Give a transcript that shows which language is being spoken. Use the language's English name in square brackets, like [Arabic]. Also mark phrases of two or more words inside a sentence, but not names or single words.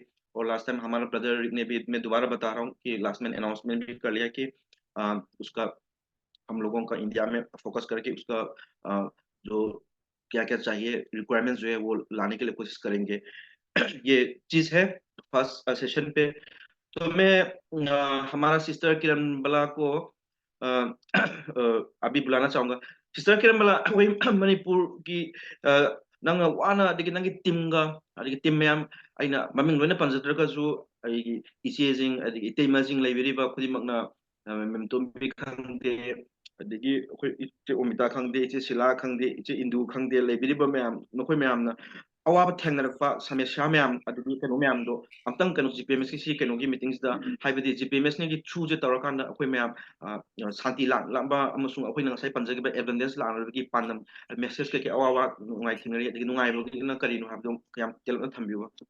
[Hindi] और [English] last time [Hindi] हमारा ब्रदर ने भी मैं दोबारा बता रहा हूँ कि लास्ट में अनाउंसमेंट भी कर लिया कि उसका हम लोगों का इंडिया में फ़ोकस करके उसका जो क्या-क्या चाहिए रिक्वायरमेंट्स जो है वो लाने के लिए कोशिश करेंगे। ये चीज़ है [English] first session [Hindi] पे। तो मैं हमारा सिस्टर किरणबला को अभी बुलाना चाहूँगा। [Manipuri] सिस्टर किरणबला ꯑꯩꯈꯣꯏ ꯃꯅꯤꯄꯨꯔꯒꯤ ꯅꯪꯅ ꯋꯥꯅ ꯑꯗꯒꯤ ꯅꯪꯒꯤ ꯇꯤꯝꯒ ꯑꯗꯒꯤ ꯇꯤꯝ ꯃꯌꯥꯝ ꯑꯩꯅ ꯃꯃꯤꯡ ꯂꯣꯏꯅ ꯄꯟꯖꯗ꯭ꯔꯒꯁꯨ ꯑꯩꯒꯤ ꯏꯆꯦꯁꯤꯡ ꯑꯗꯒꯤ ꯏꯇꯩꯃꯁꯤꯡ ꯂꯩꯕꯤꯔꯤꯕ ꯈꯨꯗꯤꯡꯃꯛꯅ ꯃꯦꯝꯇꯣꯝꯕꯤ ꯈꯪꯗꯦ ꯑꯗꯒꯤ ꯑꯩꯈꯣꯏ ꯏꯆꯦ ꯑꯣꯃꯤꯇꯥ ꯈꯪꯗꯦ, ꯏꯆꯦ ꯁꯤꯂꯥ ꯈꯪꯗꯦ, ꯏꯆꯦ ꯏꯟꯗꯨ ꯈꯪꯗꯦ ꯂꯩꯕꯤꯔꯤꯕ ꯃꯌꯥꯝ ꯅꯈꯣꯏ ꯃꯌꯥꯝꯅ ꯑꯋꯥꯕ ꯊꯦꯡꯅꯔꯛꯄ ꯁꯃस्या ꯃꯌꯥꯝ ꯑꯗꯒꯤ ꯀꯩꯅꯣ ꯃꯌꯥꯝꯗꯣ ꯑꯝꯇꯪ ꯀꯩꯅꯣ ꯖꯤꯄꯤꯑꯦꯝꯑꯦꯁꯀꯤ ꯁꯤ ꯀꯩꯅꯣꯒꯤ ꯃꯤꯇꯤꯡꯁꯤꯗ ꯍꯥꯏꯕꯗꯤ ꯖꯤꯄꯤꯑꯦꯝꯑꯦꯁꯅꯒꯤ ꯊ꯭ꯔꯨꯁꯦ ꯇꯧꯔꯀꯥꯟꯗ ꯑꯩꯈꯣꯏ ꯃꯌꯥꯝ ꯁꯥꯟꯇꯤ ꯂꯥꯛꯅꯕ ꯑꯃꯁꯨꯡ ꯑꯩꯈꯣꯏꯅ ꯉꯁꯥꯏ ꯄꯟꯖꯈꯤꯕ ꯑꯦꯕꯟꯗꯦꯟꯁ ꯂꯥꯛꯅꯕꯒꯤ ꯄꯥꯟꯗꯝ ꯃꯦꯁꯦꯖ ꯀꯩꯀꯩ ꯑꯋꯥꯕ ꯅꯨꯡꯉꯥꯏ ꯊꯦꯡꯅꯔꯤ ꯑꯗꯒꯤ ꯅꯨꯡꯉꯥꯏꯕꯒꯤꯅ ꯀꯔꯤꯅꯣ ꯍꯥꯏꯕꯗꯣ ꯌꯥꯝ ꯇꯦꯜꯂꯞꯅ ꯊꯝꯕꯤꯌꯨ꯫